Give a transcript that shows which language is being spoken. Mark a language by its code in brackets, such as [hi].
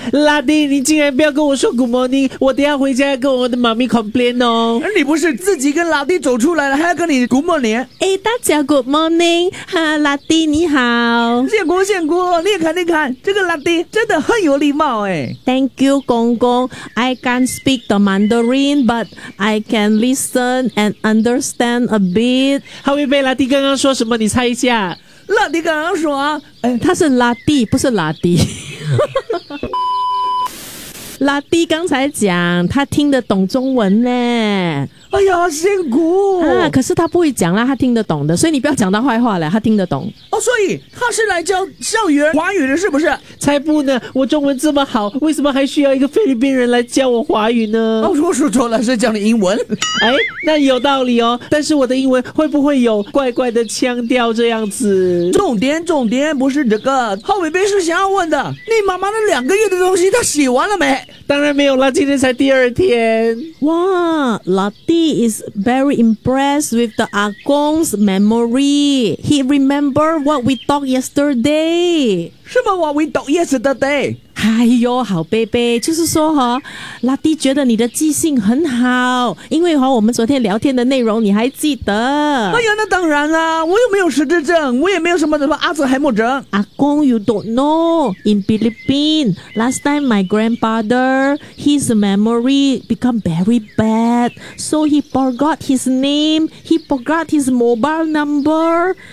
[zh] 拉蒂，你竟然不要跟我说 [en] good morning， [zh] 我等一下回家要跟我的妈咪 [en] complain [zh] 哦。你不是自己跟拉蒂走出来了，还要跟你 [en] good morning？ [zh] 哎，大家 [en] good morning， [zh] 哈，拉蒂你好，建国建国，你也看你看，这个拉蒂真的很有礼貌哎。 [en] Thank you， 公公 ，I can't speak the Mandarin， but I can listen and understand a bit。 [zh] 好，贝贝，拉蒂刚刚说什么？你猜一下。拉蒂刚刚说啊，他是拉蒂，不是拉蒂。拉蒂刚才讲，他听得懂中文呢。哎呀，辛苦啊！可是他不会讲啦，他听得懂的，所以你不要讲他坏话了，他听得懂。哦，所以他是来教校园华语的，是不是？才不呢！我中文这么好，为什么还需要一个菲律宾人来教我华语呢？哦，我说错了，是教你英文。哎，那有道理哦。但是我的英文会不会有怪怪的腔调这样子？重点不是这个。浩伟斌是想要问的，你妈妈那两个月的东西，他洗完了没？当然没有啦，今天才第二天。哇，老弟。 [en] He is very impressed with the Agong's memory. He remembered what we talked yesterday. [zh] 什么 [en] what we talked yesterday? [zh] 哎呦，好贝贝，就是说哈，拉蒂觉得你的记性很好，因为哈，我们昨天聊天的内容你还记得？哎呀，那当然啦，我又没有失智症，我也没有什么阿兹海默症。 [en] Agong, you don't know. In Philippines, last time my grandfather, his memory become very bad. So he forgot his name. He forgot his mobile number.